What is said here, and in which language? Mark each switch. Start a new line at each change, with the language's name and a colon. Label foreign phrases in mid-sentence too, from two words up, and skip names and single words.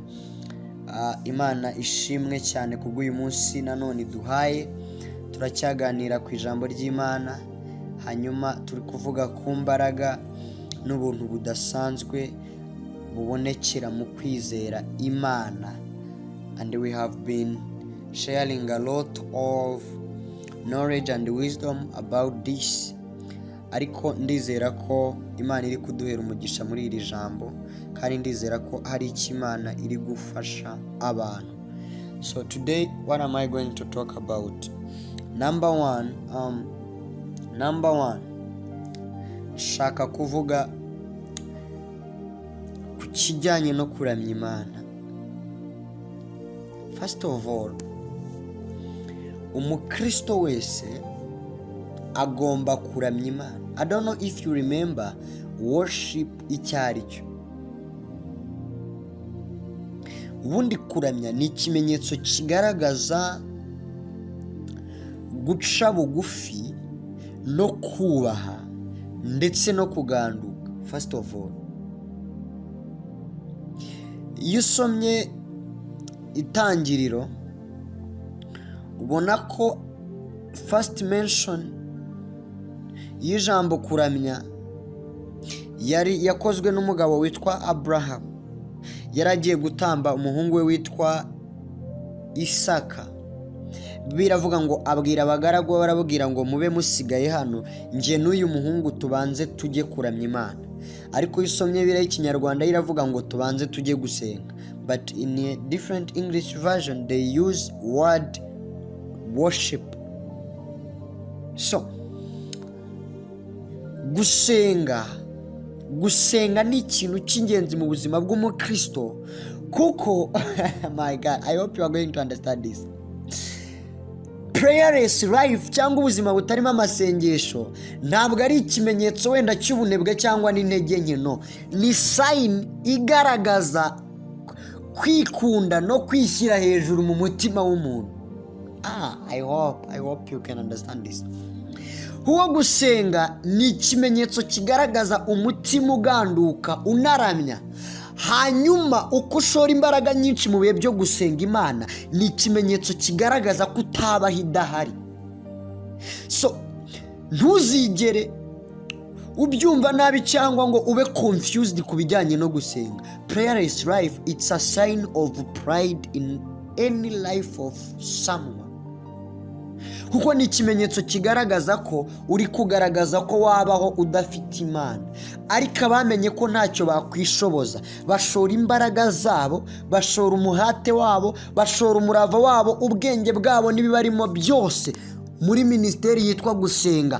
Kinyarwanda: Imana ishimwe cyane kubw'uyu munsi nanone duhaye. Turacyaganira ku ijambo ry'Imana, hanyuma turi kuvuga ku mbaraga n'ubuntu budasanzwe bubonekera mu kwizera Imana,
English: and we have been sharing a lot of knowledge and wisdom about this.
Kinyarwanda: Ariko ndizera ko Imana iri kuduhera umugisha muri iri jambo, kandi ndizera ko hari icyo Imana iri gufasha abantu.
English: So today what am I going to talk about? Number one,
Kinyarwanda: shaka kuvuga ku kijyanye no kuramya Imana.
English: First of all,
Kinyarwanda: umukristo wese agomba kuramya Imana.
English: I don't know if you remember worship
Kinyarwanda: icyo ari cyo. Ubundi kuramya ni ikimenyetso kigaragaza guca bugufi no kubaha ndetse no kuganduka.
English: First of all,
Kinyarwanda: iyo usomye Itangiriro ubona ko
English: first mention
Kinyarwanda: y'ijambo kuramya yari yakozwe n'umugabo witwa Abraham. Yari agiye gutamba umuhungu we witwa Isaka. Biravuga ngo abwira abagaragu be, barabwira ngo mube musigaye hano, nje n'uyu muhungu tubanze tujye kuramya Imana. Ariko isomye bira y'Ikinyarwanda iravuga ngo tubanze tujye gusenga,
English: but in a different English version they use word worship.
Kinyarwanda: So gusenga ni ikintu cy'ingenzi mu buzima bw'umukristo, kuko
English: my God, I hope you are going to understand this. Prayerless life
Kinyarwanda: cyangwa ubuzima butarimo amasengesho ntabwo ari ikimenyetso wenda cy'ubunebwe cyangwa n'intege nke, no. Ni sign igaragaza kwikunda no kwishyira hejuru mu mutima w'umuntu.
English: I hope you can understand this.
Kinyarwanda: Huwa gusenga ni ikimenyetso kigaragaza umutima uganduka unaramya. Hanyuma uko ushora imbaraga nyinshi mu bihe byo gusenga Imana, ni ikimenyetso kigaragaza ko utabaho idahari. So ntuzigere ubyumva nabi cyangwa ngo ube confused ku bijyanye no gusenga.
English: Prayerless life, it's a sign of pride in any life of someone.
Kinyarwanda: Kuko ni ikimenyetso kigaragaza ko uri kugaragaza ko wabaho udafite Imana. Ariko abamenye ko ntacyo bakwishoboza, bashora imbaraga zabo, bashora umuhate wabo, bashora umurava wabo, ubwenge bwabo n'ibibarimo byose muri ministeri yitwa gusenga.